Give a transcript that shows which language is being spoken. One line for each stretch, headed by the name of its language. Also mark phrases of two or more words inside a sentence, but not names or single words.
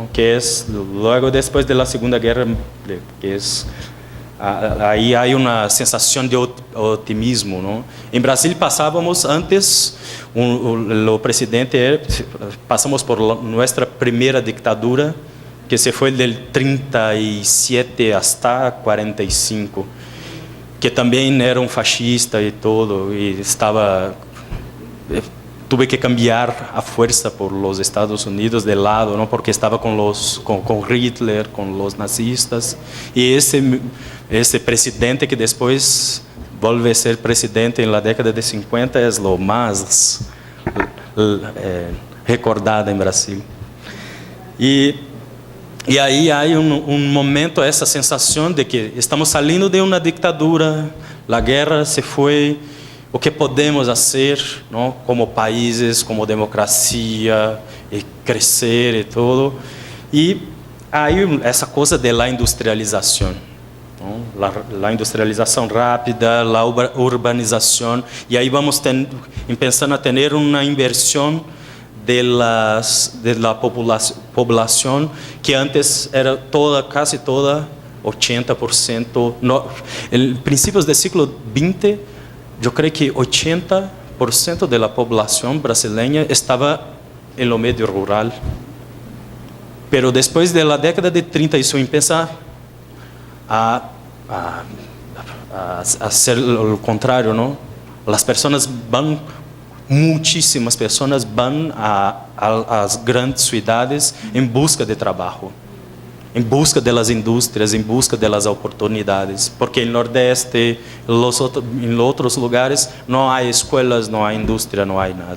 Portuguese: Que é logo depois da Segunda Guerra, que é aí há uma sensação de otimismo, ¿no? Em Brasil passávamos antes, o presidente passamos por nossa primeira ditadura, que se foi
Spanish: del 37 hasta 45,
Portuguese: que também era fascista e todo, e
Spanish: tuve que cambiar a fuerza por los Estados Unidos de lado, ¿no? Porque estaba con Hitler, con los nazistas, y ese presidente que después vuelve a ser presidente en la década de 50 es lo más recordado en Brasil.
Portuguese: E aí há momento, essa sensação de que estamos saindo de uma ditadura, a guerra se foi, o que podemos fazer, não? Como países, como democracia, e crescer e tudo. E aí essa coisa da industrialização, a industrialização rápida, a urbanização, e aí vamos pensando a ter uma inversão
Spanish: de la población que antes era casi toda
Portuguese: 80%.
Spanish: En principios del siglo XX, yo creo que 80% de la población brasileña estaba en lo medio rural. Pero después de la década de 30 eso empieza a hacer lo contrario, ¿no? Las personas
Portuguese: muitíssimas pessoas vão às grandes cidades em busca de trabalho, em busca das indústrias, em busca das oportunidades, porque no Nordeste, em outros lugares, não há escolas, não há indústria, não há nada.